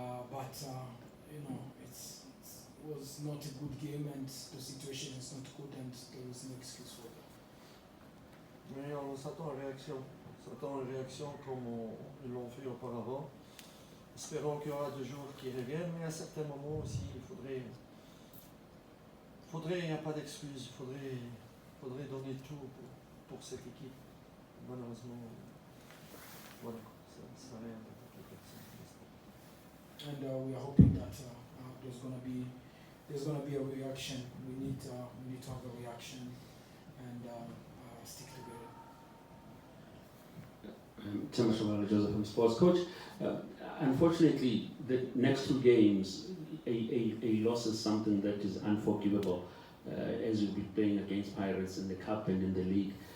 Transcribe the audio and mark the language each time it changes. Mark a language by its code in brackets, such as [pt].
[en] But you know, it was not a good game, and the situation is not good, and there is no excuse for that. [fr] Mais on s'attend à une réaction. On s'attend à une réaction comme ils l'ont fait auparavant. Espérons qu'il y aura des jours qui reviennent, mais à certains moments aussi, il faudrait, il n'y a pas d'excuse, il faudrait donner tout pour cette équipe. Malheureusement, voilà, ça rien d'attaquer personne. [en] And we are hoping that there's gonna be a reaction. We need to have a reaction and stick together. Nassredine Joseph, I'm sports coach. Unfortunately, the next two games, a loss is something that is unforgivable, as you'll be playing against Pirates in the Cup and in the league.